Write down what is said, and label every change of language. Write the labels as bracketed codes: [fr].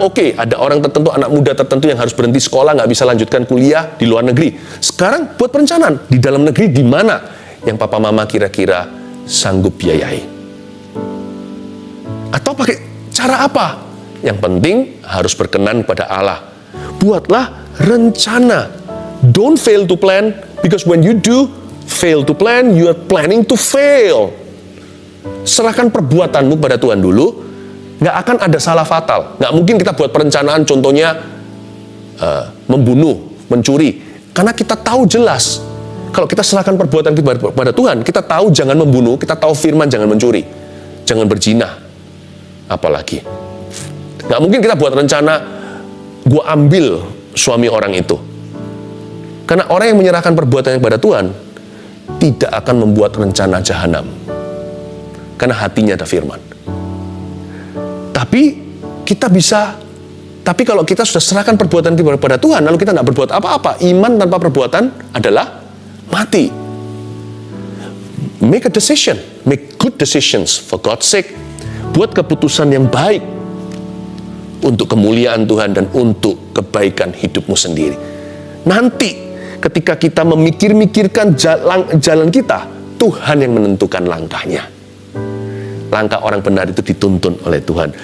[id] Oke, ada orang tertentu, anak muda tertentu yang harus berhenti sekolah, nggak bisa lanjutkan kuliah di luar negeri. Sekarang buat perencanaan. Di dalam negeri di mana yang papa mama kira-kira sanggup biayai. Atau pakai cara apa? Yang penting harus berkenan pada Allah. Buatlah rencana. [en] Don't fail to plan, because when you do fail to plan, you are planning to fail. [id] Serahkan perbuatanmu pada Tuhan dulu, nggak akan ada salah fatal. Nggak mungkin kita buat perencanaan, contohnya membunuh, mencuri. Karena kita tahu jelas, kalau kita serahkan perbuatan kita kepada Tuhan, kita tahu jangan membunuh, kita tahu firman jangan mencuri, jangan berzina. Apalagi nggak mungkin kita buat rencana, gue ambil suami orang itu. Karena orang yang menyerahkan perbuatannya kepada Tuhan tidak akan membuat rencana jahanam. Karena hatinya ada firman. Tapi kalau kita sudah serahkan perbuatan kita kepada Tuhan, lalu kita nggak berbuat apa-apa, iman tanpa perbuatan adalah mati. [en] Make a decision, make good decisions for God's sake. [id] Buat keputusan yang baik untuk kemuliaan Tuhan dan untuk kebaikan hidupmu sendiri. Nanti ketika kita memikir-mikirkan jalan kita, Tuhan yang menentukan langkahnya. Langkah orang benar itu dituntun oleh Tuhan.